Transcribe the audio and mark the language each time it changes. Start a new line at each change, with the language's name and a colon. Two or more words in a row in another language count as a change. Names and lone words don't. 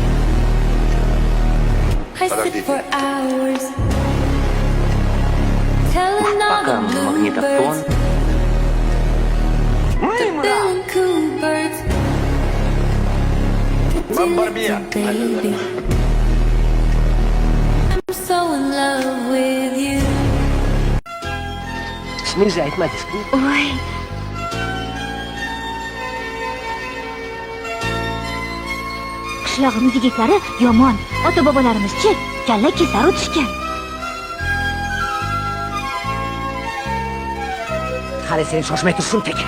English: I sit for hours, telling all the bluebirds, the bill and coo birds, pretty little baby, I'm so in love with you.
Uzbek: İsminizi aytmadingiz-ku? Oy, Qishlog'imiz yigitlari yomon. Ota-bobolarimiz-chi, kalla kesar o'tishgan. Qani sen shoshmay tur shunchaki.